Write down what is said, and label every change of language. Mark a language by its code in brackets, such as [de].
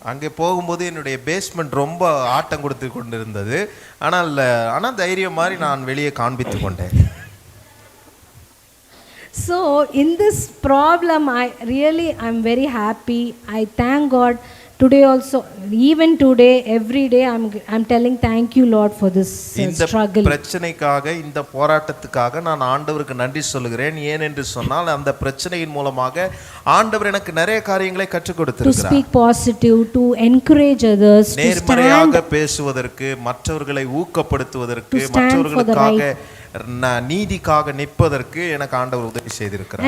[ta] அங்கே போகும்போது என்னுடைய பேஸ்மெண்ட் ரொம்ப ஆட்டம் கொடுத்து கொண்டிருந்தது. ஆனால் தைரியம் மாதிரி நான் வெளியே காண்பித்து கொண்டேன். [en] So in this problem, I'm very happy. I thank God. Today also, even today, every day, I'm telling thank you, Lord, for this struggle. [ta] இந்த பிரச்சனைக்காக, இந்த போராட்டத்துக்காக நான் ஆண்டவருக்கு நன்றி சொல்கிறேன். ஏன் என்று சொன்னால் அந்த பிரச்சனையின் மூலமாக ஆண்டவர் எனக்கு நிறைய காரியங்களை கற்றுக் கொடுத்திருக்கிறார். [en] To speak positive, to encourage others, [ta] நேர்மறையாக பேசுவதற்கு, மற்றவர்களை ஊக்கப்படுத்துவதற்கு, மற்றவர்களுக்காக நீதிக்காக நிற்பதற்கு எனக்கு ஆண்டவர் உதவி செய்திருக்கிறார்.